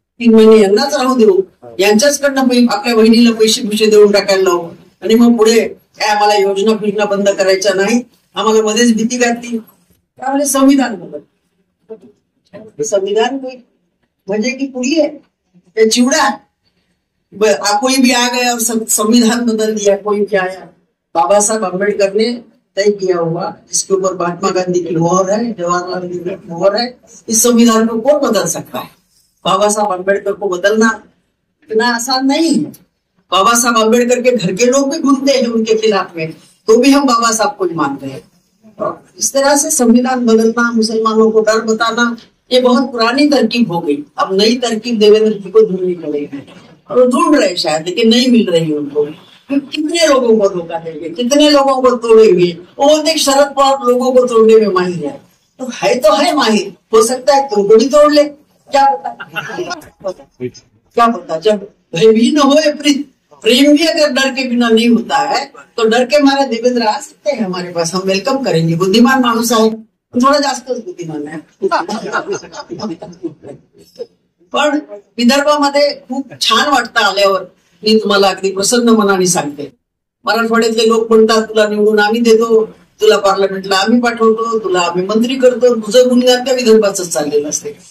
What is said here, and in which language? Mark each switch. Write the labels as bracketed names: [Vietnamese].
[Marathi] 3 महिने यांनाच राहू देऊ, यांच्याचकडनं आपल्या बहिणीला पैसे देऊन टाकायला लावू आणि मग पुढे काय आम्हाला योजना बंद करायच्या नाही, आम्हाला मध्येच भीती घातली. त्यामुळे संविधान बदल, संविधान म्हणजे की पुढी आहे त्या चिवडा, [Hindi] कोई भी आ गया और संविधान बदल दिया, कोई क्या आया. बाबा साहब अम्बेडकर ने तय किया हुआ, जिसके ऊपर महात्मा गांधी की मोहर है, जवाहरलाल नेहरू की मोहर है, इस संविधान को कौन बदल सकता है. बाबा साहब अम्बेडकर को बदलना इतना आसान नहीं है. बाबा साहब अम्बेडकर के घर के लोग भी घूमते हैं उनके खिलाफ में, तो भी हम बाबा साहब को मानते हैं. इस तरह से संविधान बदलना, मुसलमानों को डर बताना, ये बहुत पुरानी तरकीब हो गई. अब नई तरकीब देवेंद्र जी को ढूंढनी पड़ेगी और वो ढूंढ रहे शायद, लेकिन नहीं मिल रही उनको. कितने लोगों को धोखा देंगे, कितने लोगों को तोड़ेंगे। वो बोलते शरद पवार लोगों को तोड़ने में माहिर है, तो है माहिर, हो सकता है तुमको भी तोड़ ले, क्या पता। क्या पता, जब भय भी न हो प्रेम भी अगर डर के बिना नहीं होता है तो डर के मारे देवेंद्र आ सकते हैं हमारे पास, हम वेलकम करेंगे। [Marathi] बुद्धिमान माणूस आहे, थोडा जास्तच बुद्धिमान आहे। पण विदर्भामध्ये खूप छान वाटतं आल्यावर, मी तुम्हाला अगदी प्रसन्न मनाने सांगते। मराठवाड्यातले लोक म्हणतात तुला निवडून आम्ही देतो, तुला पार्लमेंटला आम्ही पाठवतो, तुला आम्ही मंत्री करतो, तुझं गुणगान त्या विदर्भाच चाललेलं असते।